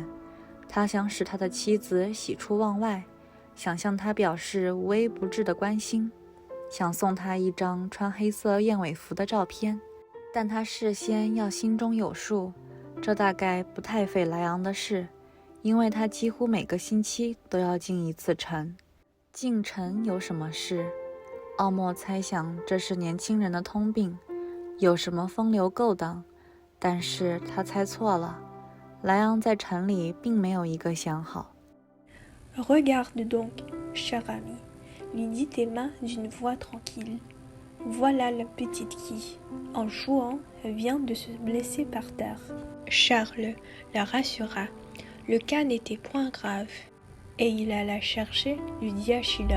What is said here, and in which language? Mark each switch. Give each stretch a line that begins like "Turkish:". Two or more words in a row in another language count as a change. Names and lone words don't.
Chinese: 他想使他的妻子喜出望外，想向他表示无微不至的关心，想送他一张穿黑色燕尾服的照片，但他事先要心中有数，这大概不太费莱昂的事，因为他几乎每个星期都要进一次城。进城有什么事？奥莫猜想这是年轻人的通病，有什么风流勾当，但是他猜错了，莱昂在城里并没有一个相好。
French: Regarde donc, cher ami, lui dit Emma d'une voix tranquille. Voilà la petite qui, en jouant, vient de se blesser par terre. Charles la rassura. Le cas n'était point grave, et il alla chercher du diachylum.